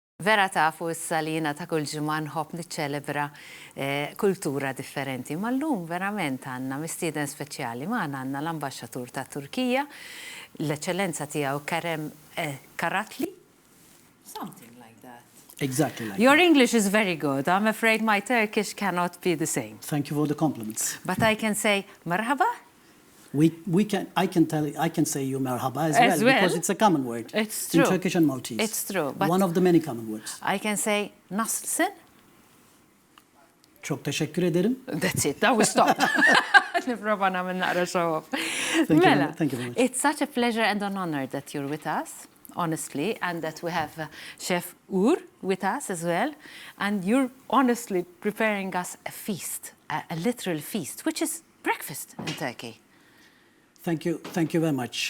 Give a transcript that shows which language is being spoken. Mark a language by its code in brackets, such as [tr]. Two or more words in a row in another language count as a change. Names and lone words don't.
[mt] Vera tafu s-salina ta' kull ġimgħa nħobb niċċelebra kultura differenti. Ma llum verament għandna mistieden speċjali magħna għandna l-ambaxxatur ta' Turkija, l-eċċellenza tiegħu Kerem Karatli. [en] Something like that. Exactly like Your that. English is very good. I'm afraid my Turkish cannot be the same. Thank you for the compliments. But I can say marhaba. I can say you marhaba as well, because it's a common word. It's true. In Turkish and Maltese. It's true. But one of the many common words. I can say nasılsın? [tr] Çok teşekkür ederim. [en] That's it. That was stop. [mt] Niprofa nagħmel naqra [en] show off. Thank [mt] Mela, [en] you very much. it's such a pleasure and an honor that you're with us, honestly, and that we have Chef Uğur with us as well. And you're honestly preparing us a feast, a literal feast, which is breakfast in Turkey. Thank you very much.